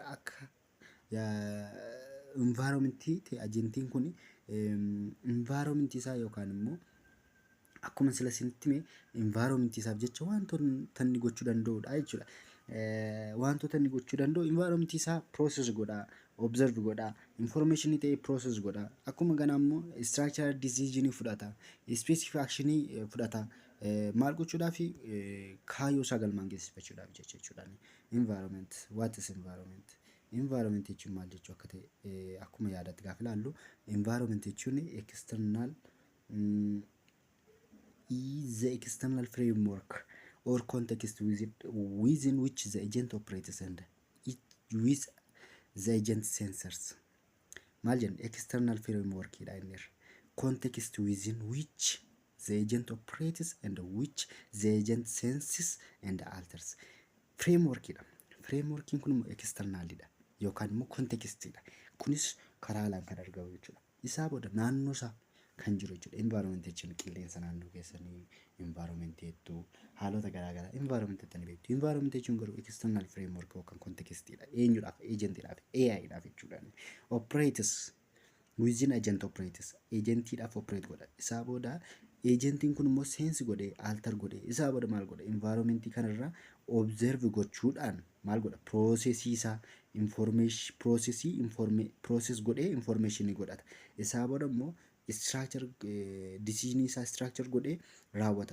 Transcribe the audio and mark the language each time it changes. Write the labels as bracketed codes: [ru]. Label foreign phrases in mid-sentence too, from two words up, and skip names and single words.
[om] Akka environmentii ta'e agentiin kun environmentii isaa yookaan immoo akkuma sila isinitti hime environmentii isaaf jecha wantoota inni gochuu danda'udha jechuudha. Wantoota inni gochuu danda'u environmentii isaa process godha, observe godha, information ta'e process godha. Akkuma kana immoo [en] structural decision [om] fudhata, [en] specific action [om] fudhata. Maal gochuudhaaf kaayyoo isaa galmaan geessifachuudhaaf jechuudha. [en] Environment, what is environment? [om] Environment jechuun maal jechuu akka ta'e akkuma yaadatti gaafa ilaallu [en] environment jechuun external is the external framework or context within which the agent operates and it with the agent sensors. [om] maal jenna [en] external framework dha inni irra context within which the agent operates and which the agent senses and alters framework dha. [om] Frameworkiin kun immoo external dha yookaan immoo context dha. Kunis karaa laan kan argamu jechuudha. Isaa booda naannoo isaa kan jiru jechuudha. Environment jechuun qilleensa naannoo keessanii environment hedduu haalota garaagaraa environment jettanii beektu. Environment jechuun garuu [en] external framework [om] yookaan context dha. Eenyudhaaf agentidhaaf AI dhaaf jechuudha. [en] Operators within agent operators agentiidhaaf operate godha. [om] Isaa booda agentiin kun immoo sense godhee alter godhee isaa booda maal godha environmentii kanarraa observe gochuudhaan maal godha processii isaa process godhee information godhata. Isaa booda immoo [en] structure decision [om] isaa structure godhee raawwata.